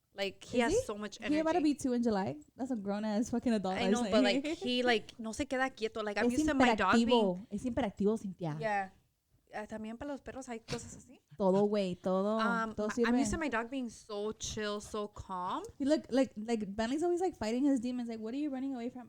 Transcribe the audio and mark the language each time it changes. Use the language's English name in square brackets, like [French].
[English] Like, he has so much energy. He's about to be 2 in July. That's a grown-ass fucking adult. I know, but like, he like, [Spanish] no se queda quieto. [English] Like, I'm used to my dog being... [Spanish] Es hiperactivo, Cynthia. [English] Yeah. [Spanish] También para los perros hay cosas así. Todo, güey, todo. [English] I'm used to my dog being so chill, so calm. He look like Bentley's always like fighting his demons. Like, what are you running away from?